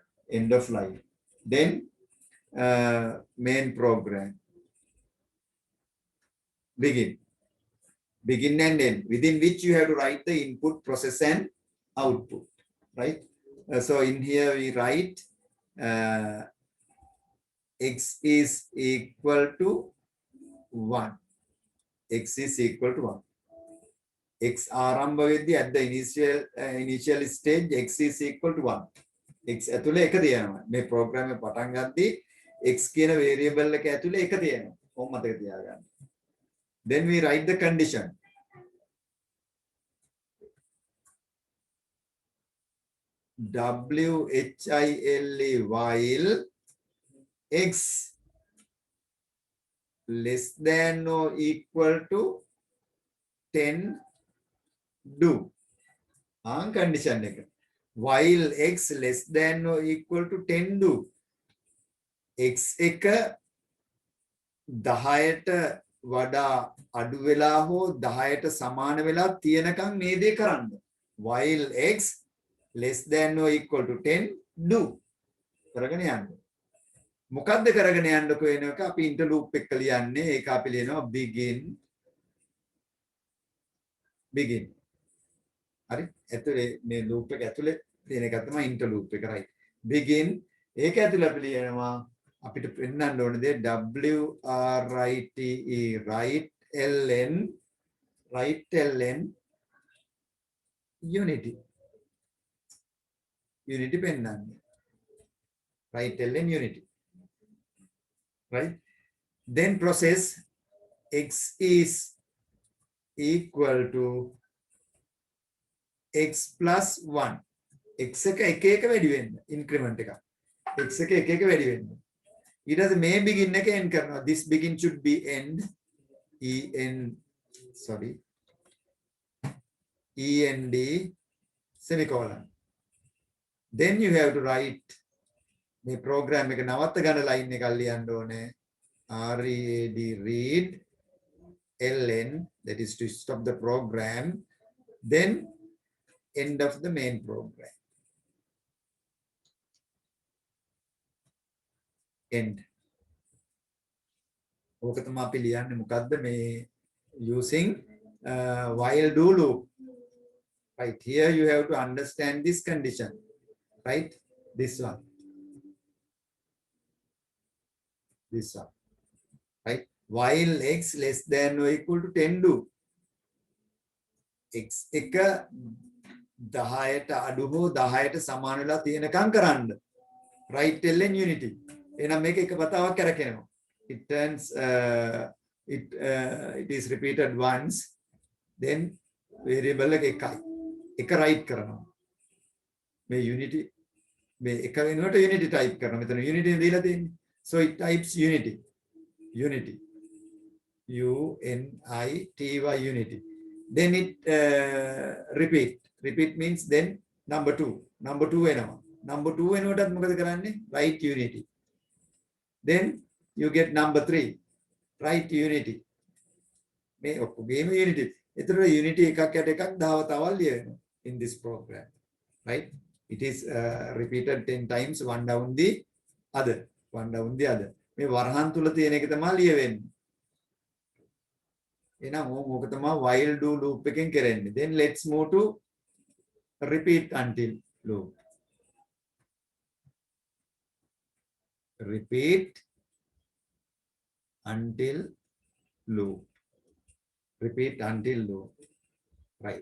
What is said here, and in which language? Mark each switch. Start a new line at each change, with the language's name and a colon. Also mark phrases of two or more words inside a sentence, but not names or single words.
English: Then main program, begin and end, within which you have to write the input, process and output. Right. So in here we write x is equal to 1. X is equal to 1. X
Sinhala: ආරම්භ වෙද්දී
English: at the initial stage x is equal to 1.
Sinhala: X ඇතුලේ 1 තියෙනවා. මේ ප්‍රෝග්‍රෑම් එක පටන් ගද්දී x කියන variable එක ඇතුලේ 1 තියෙනවා. කොහොම මතක තියාගන්න.
English: Then we write the condition. WHILE, while x less than or equal to 10 do.
Sinhala: Condition එක.
English: while x less than or equal to 10 do
Sinhala: x එක 10ට වඩා අඩු වෙලා හෝ 10ට සමාන වෙලා තියෙනකන් මේ දේ කරන්න.
English: while x less than or equal to 10 do
Sinhala: කරගෙන යන්න. මොකද්ද කරගෙන යන්නකෝ වෙන එක අපි ඉන්ටර්ලූප් එක ලියන්නේ. ඒක අපි ලියනවා begin. හරි. ඇතුලේ මේ ලූප් එක ඇතුලේ තියෙන එක තමයි ඉන්ටර්ලූප් එක right. begin ඒක ඇතුලේ අපි ලියනවා අපිට පෙන්නන්න ඕනේ දේ
English: WRITE write ln unity
Sinhala: පෙන්නන්නේ
English: write ln unity right. then process x is equal to x plus 1
Sinhala: x එක එක වැඩි වෙන්න increment එක x එක වැඩි වෙන්න ඊට පස්සේ මේ begin එක end කරනවා.
English: this begin should be end end semicolon. then you have to write
Sinhala: මේ program එක නවත්ත ගන්න line එකක් ලියන්න ඕනේ
English: read ln that is to stop the program then end of the main program end.
Sinhala: ඕක තමයි අපි ලියන්නේ මොකද්ද මේ
English: using while do loop right. here you have to understand this condition right. this one right. while x less than or equal to 10 do x
Sinhala: එක 10ට අඩු හෝ 10ට සමාන වෙලා තියෙනකම් කරන්න
English: right ln unity.
Sinhala: එහෙනම් මේක එක වතාවක් කරකිනවා.
English: it turns it is repeated once then
Sinhala: variable එක එකයි එක write කරනවා මේ unity මේ එක වෙනුවට unity type කරනවා. මෙතන unity දීලා තියෙන්නේ.
English: so it types unity unity unity then it repeat means then number 2 වෙනවා.
Sinhala: number 2 වෙනුවටත් මොකද කරන්නේ
English: write unity. then you get number 3 write unity.
Sinhala: මේ ඔක්කොගේම unity. ඒතර unity එකක් යට එකක් 10 වතාවක් ලියවෙනවා
English: in this program right. it is repeated 10 times one down the other
Sinhala: මේ වරහන් තුල තියෙන එක තමයි ලියවෙන්නේ. එහෙනම් ඕක තමයි
English: while do loop
Sinhala: එකෙන් කරන්නේ.
English: then let's move to repeat until loop. repeat until loop right.